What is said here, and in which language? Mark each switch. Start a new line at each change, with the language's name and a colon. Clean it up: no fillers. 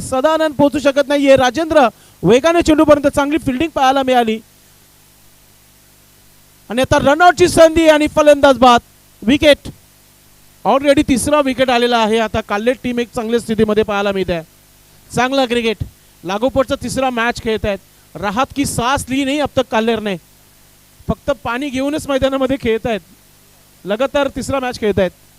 Marathi: सदानंद पोहोचू शकत नाहीये. राजेंद्र वेगाने चेंडूपर्यंत चांगली फिल्डिंग पाहायला मिळाली आणि आता रनआउटची संधी आणि फलंदाज बाद. विकेट. ऑलरेडी तिसरा विकेट आलेला आहे. आता काल्लेट टीम एक चांगल्या स्थितीमध्ये पाहायला मिळत आहे. चांगला क्रिकेट. लागोपाठचा तिसरा मॅच खेळत आहेत.
Hindi: राहत की सांस ली नाही अब तक काल्लेर ने.
Marathi: फक्त पाणी घेऊनच मैदानामध्ये खेळत आहेत. लगातार तिसरा मॅच खेळत आहेत.